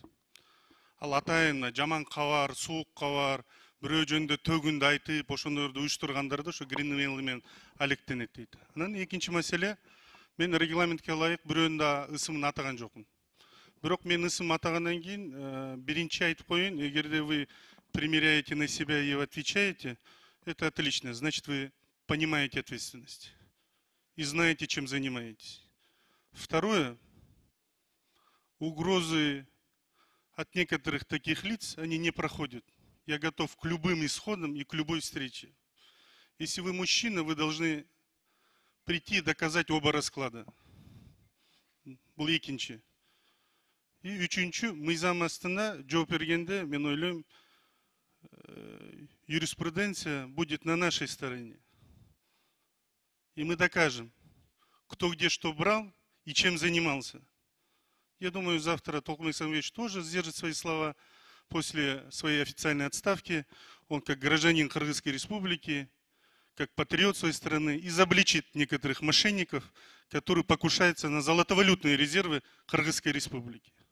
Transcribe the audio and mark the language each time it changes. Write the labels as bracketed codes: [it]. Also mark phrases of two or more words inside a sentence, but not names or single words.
[ky] Ал атайын жаман кабар, суук кабар, бирөө жөнүндө төгүндү айтып, ошондорду уюштургандарды ошо greenmail менен алектенет дейт. Анан экинчи маселе, мен регламентке ылайык бирөөнүн да ысымын атаган жокмун. Бирок мен ысым атагандан кийин биринчи айтып коеюн, эгерде [ru] вы примеряете на себя и отвечаете, это отлично, значит вы понимаете ответственность и знаете, чем занимаетесь. Второе, угрозы от некоторых таких лиц, они не проходят. Я готов к любым исходам и к любой встрече. Если вы мужчина, вы должны прийти и доказать оба расклада. [ky] Бул экинчи. И үчүнчү, мыйзам астында жооп бергенде, мен ойлойм, [ru] юриспруденция будет на нашей стороне. И мы докажем, кто где что брал и чем занимался. Я думаю, завтра Толкман Александрович тоже сдержит свои слова после своей официальной отставки. Он как гражданин Кыргызской республики, как патриот своей страны, изобличит некоторых мошенников, которые покушаются на золотовалютные резервы Кыргызской республики.